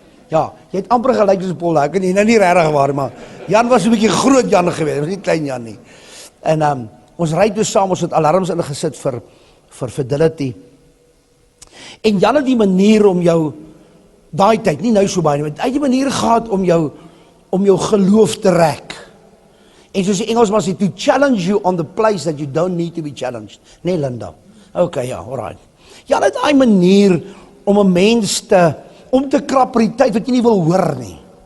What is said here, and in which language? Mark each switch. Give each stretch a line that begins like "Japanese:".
Afrikaans: Ja, jy het amper gelyk soos Paul, ek kan nie regtig waar, maar Jan was 'n bietjie groot Jan geweest, was nie klein Jan nie. En ons ry toe saam, ons het alarms ingesit vir Fidelity. En Jan het die manier om jou, daai tyd, nie nou so baie nie, maar hy het die manier gehad om jou geloof te rek. En soos die Engelsman sê,
English: to challenge you on the place that you don't need to be challenged.
Afrikaans: Nee, Linda. Okay, ja, alright. Jan het daai manier om 'n mens om te krap vir die tyd wat jy nie wil hoor nie.